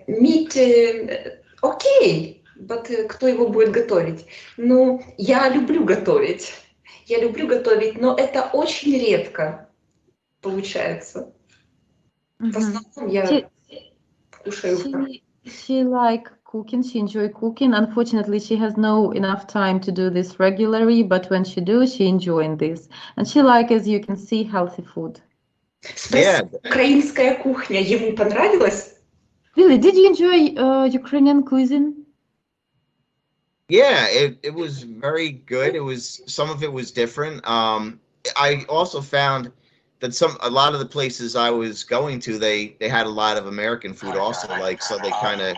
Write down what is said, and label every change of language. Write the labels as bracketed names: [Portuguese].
[Russian] Meat, окей, but кто его будет готовить? Ну, я люблю готовить, но это очень редко получается. В основном я кушаю. [English] She like cooking, she enjoy cooking. Unfortunately, she has no enough time to do this regularly, but when she do, she enjoying this. And she like, as you can see, healthy food. [Russian] Украинская кухня ему понравилась? [English] Really, did you enjoy Ukrainian cuisine? Yeah, it was very good. It was, some of it was different. I also found that a lot of the places I was going to, they had a lot of American food also, like, so they kind of.